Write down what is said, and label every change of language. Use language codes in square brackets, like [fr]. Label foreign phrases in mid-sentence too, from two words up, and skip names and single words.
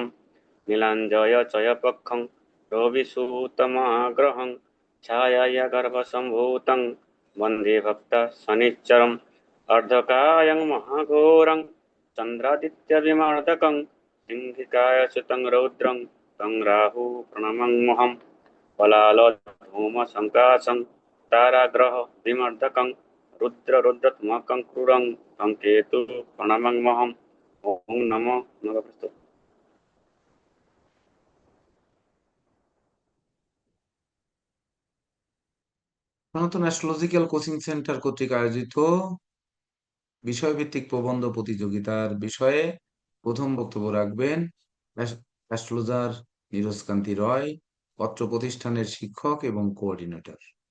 [sa] नीलाञ्जयचयपक्षं रविसूतमाग्रहं छायाया गर्भसम्भूतं वन्दे भक्तशनिच्चरम् अर्धकायं महाघोरं चन्द्रादित्यविमर्दकं सिंहिकायसुतं रौद्रं तं राहु प्रणमङ्महं पलालधूमसङ्काशं ताराग्रहविमर्दकं रुद्ररुद्रत्मकं क्रूरं तं केतु प्रणमङ्महम् ॐ नमो नमः। [bn] সনাতন অ্যাস্ট্রোলজিক্যাল কোচিং সেন্টার কর্তৃক আয়োজিত বিষয়ভিত্তিক প্রবন্ধ প্রতিযোগিতার বিষয়ে প্রথম বক্তব্য রাখবেন অ্যাস্ট্রোলজার নীরজ কান্তি রয়, পত্র প্রতিষ্ঠানের শিক্ষক এবং কোঅর্ডিনেটর।